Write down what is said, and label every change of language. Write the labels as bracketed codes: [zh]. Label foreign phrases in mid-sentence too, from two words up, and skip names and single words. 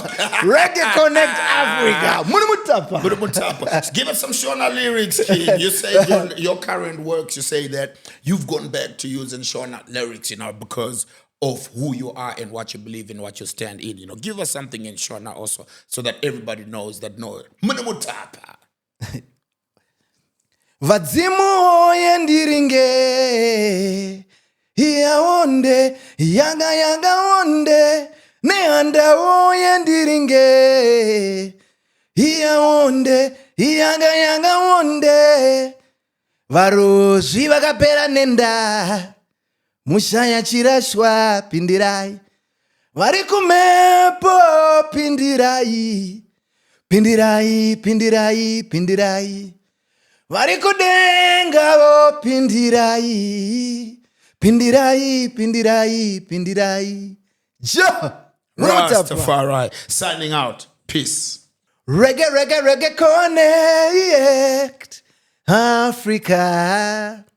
[en] Reggae Connect Africa. Monomotapa. Give us some Shona lyrics. You say your current works, you say that you've gone back to using Shona lyrics, because of who you are and what you believe in, what you stand in. Give us something in Shona also so that everybody knows that Monomotapa. [sn] Vadzimu yendiringe iya onde yaga onde neanda yendiringe iya onde yaga onde varozi vakapera nenda mushaya chirashwa pindirai vari kumepo pindirai vari kudengavo pindirai [en] Rastafari signing out. Peace. Reggae Connect Africa.